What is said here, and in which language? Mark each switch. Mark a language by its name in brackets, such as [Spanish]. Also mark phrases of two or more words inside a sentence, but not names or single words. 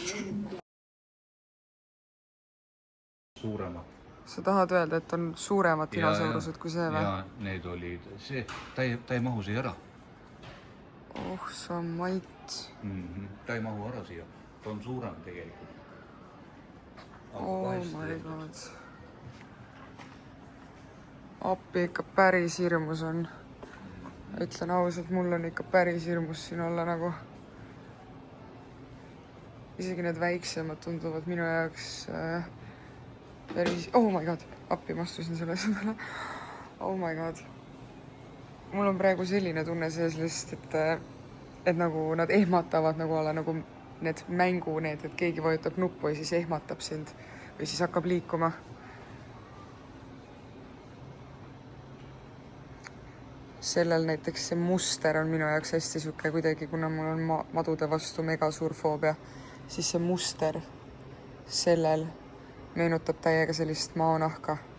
[Estonian] Suurema. Sa tahad öelda, et on suuremad dinosaurused kui see või? Ja need olid see. Ta ei mahu siia ära. Oh, sa mait. Ta ei mahu ära siia. Ta on suurem tegelikult. [English] Oh my god. [Estonian] Appi ikka päris hirmus on. Ütlen ausalt, mul on ikka päris hirmus siin olla nagu. Isegi need väiksemad tunduvad minu jaoks päris... [English] Oh my god, [Estonian] appi ma astusin selle asjadele. [English] Oh my god. [Estonian] Mul on praegu selline tunne sees lihtsalt, et nagu nad ehmatavad nagu alla nagu need mängu need, et keegi vajutab nuppu ja siis ehmatab sind või siis hakkab liikuma. Sellel näiteks see muster on minu jaoks hästi süke kuidagi, kuna mul on madude vastu mega suur foobia, siis see muster sellel meenutab täiega sellist maonahka.